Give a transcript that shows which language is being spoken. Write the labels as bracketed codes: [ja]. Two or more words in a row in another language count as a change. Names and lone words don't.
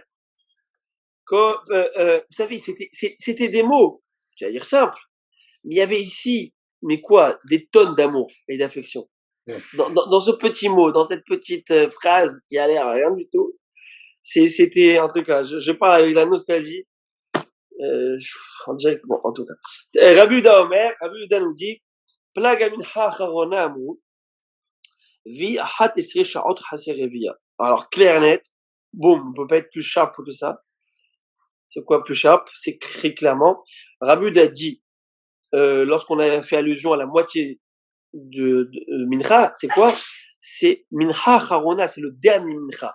[fr] Vous savez, c'était des mots, tu vas dire simple, mais il y avait ici, mais quoi, des tonnes d'amour et d'affection. Dans ce petit mot, dans cette petite phrase qui a l'air à rien du tout, c'était, en tout cas, je parle avec la nostalgie, en direct, bon, en tout cas. [he] רבי יהודה אומר, [fr] Rabbi Yehuda nous dit, [he] פלג מנחה האחרונה אמרו, והיא אחת עשרה שעות חסר רביע. [fr] Alors, clair et net, boum, on peut pas être plus sharp que ça. C'est quoi plus sharp? C'est écrit clairement. Rabbi Yehuda a dit, lorsqu'on a fait allusion à la moitié de Mincha, c'est quoi? C'est [he] מנחה האחרונה, [fr] c'est le dernier Mincha.